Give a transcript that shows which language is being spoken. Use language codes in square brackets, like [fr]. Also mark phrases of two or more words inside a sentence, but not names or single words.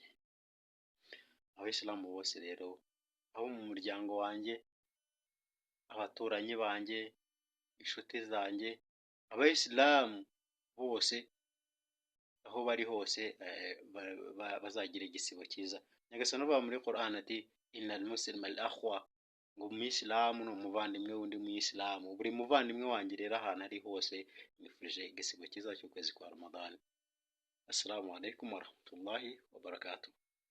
[rw] Abayisilamu bose rero, abo mu muryango wanjye, abaturanyi banjye, inshuti zanjye, abayisilamu bose aho bari hose, bazagira igisibo cyiza. Nyagasani avuga muri Quran ati [ar] إن المسلم الأخوة, [rw] ngo umuyisilamu ni umuvandimwe w'undi muyisilamu. Buri muvandimwe wanjye rero ahantu ari hose, nifurije igisibo cyiza cy'ukwezi kwa Ramadan. [ar] السلام عليكم ورحمة الله وبركاته.